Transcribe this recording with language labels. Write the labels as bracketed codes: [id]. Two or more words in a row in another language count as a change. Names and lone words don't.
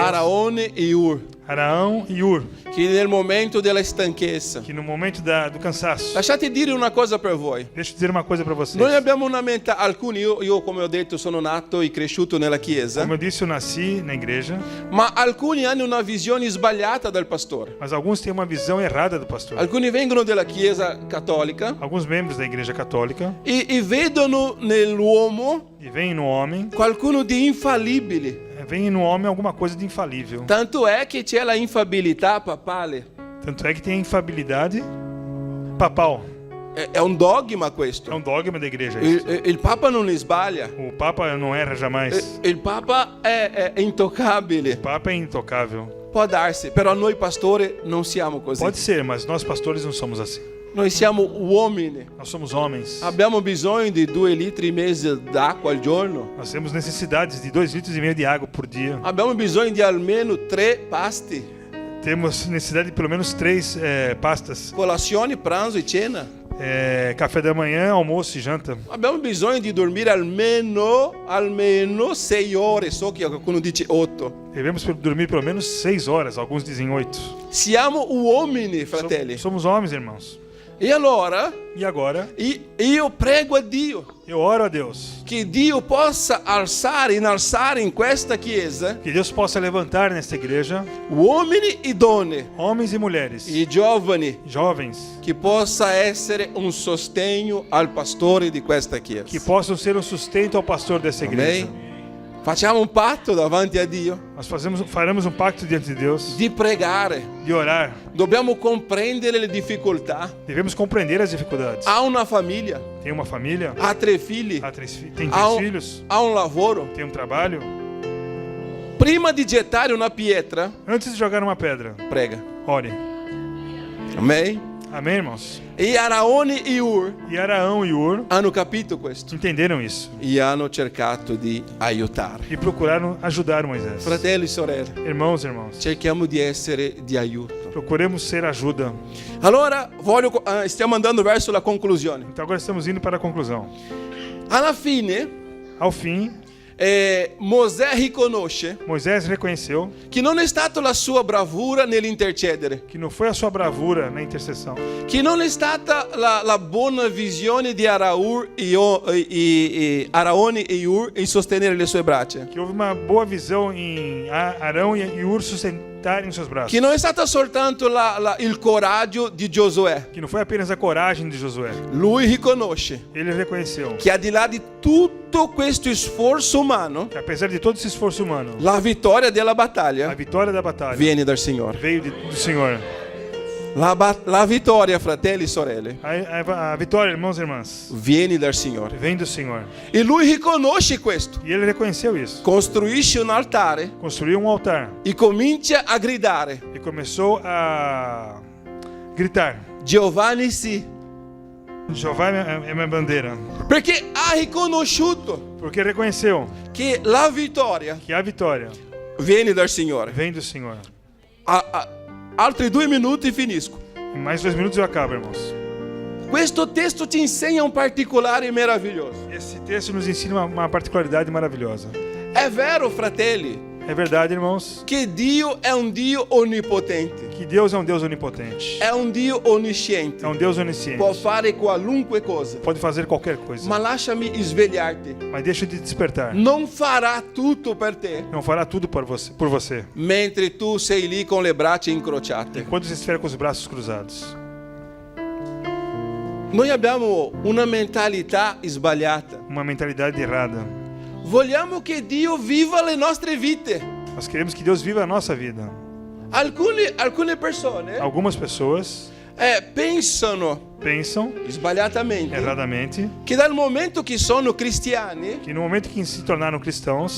[it] Araone e Ur, [pt] Araão e Ur, [it] che nel momento della stanchezza. [pt] que no momento do cansaço. [it] Lasciate dire una cosa per voi. [pt] Deixa eu dizer uma coisa para vocês. [it] Noi abbiamo una mente, alcuni, io come ho detto sono nato e cresciuto nella chiesa, [pt] Como eu disse, eu nasci na igreja, [it] ma alcuni hanno una visione sbagliata del pastore. [pt] mas alguns têm uma visão errada do pastor. [it] Alcuni vengono dalla chiesa cattolica [pt] Alguns membros da igreja católica [it] e vedono nell'uomo [pt] e veem no homem, [it] qualcuno di infallibile. [pt] veem no homem alguma coisa de infalível. [it] Tanto è che c'è la infabilità papale. [pt] Tanto é que tem a infabilidade papal. [it] È un dogma questo. [pt] É um dogma da igreja isso. [it] Il Papa non sbaglia. [pt] O Papa não erra jamais. [it] Il Papa è [pt] O [it] intoccabile. [pt] Papa é intocável. [it] Può darsi, però noi pastori non siamo così. [pt] Pode ser, mas nós pastores não somos assim. [it] Noi siamo uomini. [pt] Nós somos homens. [it] Abbiamo bisogno di 2,5 litri d'acqua al giorno. [pt] Nós temos necessidades de 2,5 litros de água por dia. [it] Abbiamo bisogno di almeno 3 pasti. [pt] Temos necessidade de pelo menos 3 pastas. [it] Colazione, pranzo e cena. [pt] Café da manhã, almoço e janta. [it] Abbiamo bisogno di dormire almeno 6 ore. So che qualcuno dice 8. [pt] Devemos dormir pelo menos 6 horas. Alguns dizem 8. [it] Siamo uomini, fratelli. [pt] Somos homens, irmãos. [it] E allora [pt] E agora, [it] io prego a Dio [pt] eu oro a Deus. [it] che Dio possa innalzare in questa chiesa [pt] Que Deus possa levantar nesta igreja [it] uomini e donne, [pt] homens e mulheres, [it] i giovani, [pt] jovens, [it] che possa essere un sostegno al pastore di questa chiesa. [pt] que possam ser um sustento ao pastor dessa igreja. Amém? [it] Facciamo un patto davanti a Dio [pt] Nós faremos um pacto diante de Deus [it] di pregare. [pt] de orar. [it] Dobbiamo comprendere le difficoltà. [pt] Devemos compreender as dificuldades. [it] Ha una famiglia, [pt] Tem uma família, [it] ha 3 figli, [pt] tem [it] ha [pt] 3 filhos, [it] un lavoro. [pt] tem um trabalho. [it] Prima di gettare una pietra, [pt] Antes de jogar uma pedra, [it] prega. [pt] ore. Amém? Amém, irmãos? [it] E Araone e Ur [pt] E Araão e Ur [it] hanno capito questo [pt] entenderam isso [it] e hanno cercato di aiutare. [pt] e procuraram ajudar Moisés. [it] Fratelli e sorelle, [pt] Irmãos e irmãs, [it] cerchiamo di essere di aiuto. [pt] procuremos ser ajuda. [it] Allora, stiamo andando verso la conclusione. [pt] Então agora estamos indo para a conclusão. [it] Alla fine, [pt] Ao fim, [it] Mosè riconosce [pt] Moisés reconheceu [it] che non è stata la sua bravura nell'intercedere, [pt] que não foi a sua bravura na intercessão, [it] che non è stata la buona visione di Araone e Ur in sostenere le sue braccia, [pt] que houve uma boa visão em Arão e Ur sustentarem apertar em seus braços. [it] che non è stata soltanto il coraggio di Giosuè. [pt] Que não foi apenas a coragem de Josué. [it] Lui riconosce [pt] Ele reconheceu [it] che al di là di tutto questo sforzo umano, [pt] que apesar de todo esse esforço humano, [it] la vittoria della [pt] a [it] battaglia [pt] vitória da batalha [it] viene dal Signore. [pt] veio do Senhor. [it] La vittoria, fratelli e sorelle, [pt] A vitória, irmãos e irmãs, [it] viene dal Signore. [pt] vem do Senhor. [it] E lui riconosce questo. [pt] E ele reconheceu isso. [it] Costruisce un altare [pt] Construiu um altar [it] e comincia a gridare: [pt] e começou a gritar: [it] Giovanni sì. [pt] Jeová é minha bandeira. [it] Perché ha riconosciuto [pt] Porque reconheceu [it] che la vittoria [pt] que a vitória [it] viene dal Signore. [pt] vem do Senhor. [it] Altri 2 minuti e finisco. [pt] Em mais 2 minutos eu acabo, irmãos. [it] Questo testo ci insegna un particolare meraviglioso. [pt] Esse texto nos ensina uma particularidade maravilhosa. [it] È vero, fratelli, [pt] É verdade, irmãos, [it] che Dio è un Dio onnipotente, [pt] que Deus é um Deus onipotente. [it] è un Dio onnisciente, [pt] É um Deus onisciente. [it] può fare qualunque cosa. [pt] Pode fazer qualquer coisa. [it] Ma lasciami svegliarti. [pt] Mas deixa de despertar. [it] Non farà tutto per te [pt] Não fará tudo por você. [it] mentre tu sei lì con le braccia incrociate. [pt] Enquanto você estiver com os braços cruzados. [it] Noi abbiamo una mentalità sbagliata. [pt] Uma mentalidade errada. [it] Vogliamo che Dio viva le nostre vite. [pt] Nós queremos que Deus viva a nossa vida. [it] Alcune persone [pt] Algumas pessoas [it] pensano sbagliatamente [pt] erradamente [it] che dal momento che sono cristiani [pt] que no momento que se tornaram cristãos